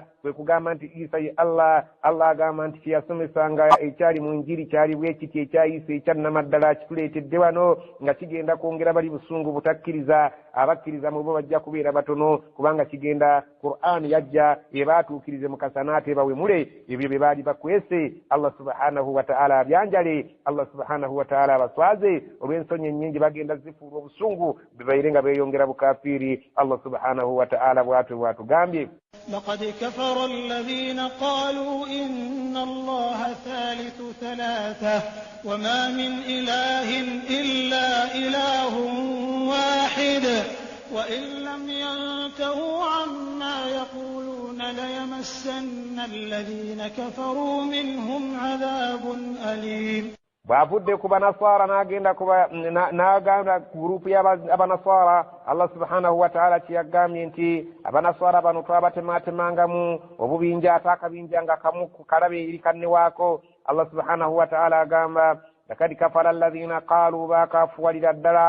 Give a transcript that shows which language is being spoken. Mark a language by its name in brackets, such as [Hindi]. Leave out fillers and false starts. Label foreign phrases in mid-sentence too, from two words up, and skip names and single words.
[Ganda] kwe kugamba nti Isa ye Allah agamba nti kyeyasomesanga ekyali mu njiri kyali bwe kiti ekya Isa ekyannamaddala kituleetedde wano nga kigenda kwongera bali busungu butakkiriza abakkiriza mu bo bajja kubeera batono kubanga kigenda Qur'an yajja ebaatuukirize mu kasanaate bawemule ebyo bye baali bakwese [Arabic] الله سبحانه وتعالى [Ganda] abyanjale [Arabic] الله سبحانه وتعالى [Ganda] abaswaze olw'ensonyi ennyingi bagenda zifuula obusungu bebaire nga beeyongera bukafiri [Arabic] الله سبحانه وتعالى [Ganda] bw'atugambye [Arabic] لقد كفر الذين قالوا إن الله ثالث ثلاثة وما من إله إلا إله واحد وإن لم ينتهوا عما يقولون ليمسن الذين كفروا منهم عذاب أليم. [Ganda] bw'avudde ku banaswara n'agamba gurupu y'abanaswara [Arabic] الله سبحانه وتعالى [Ganda] kyeyagambye nti abanaswara bano twabatemaatemangamu obubinja ate akabinja nga kamu kalabe eri kannewaako [Arabic] الله سبحانه وتعالى [Ganda] agamba [Arabic] لقد كفر الذين قالوا [Ganda] baakafuwalira ddala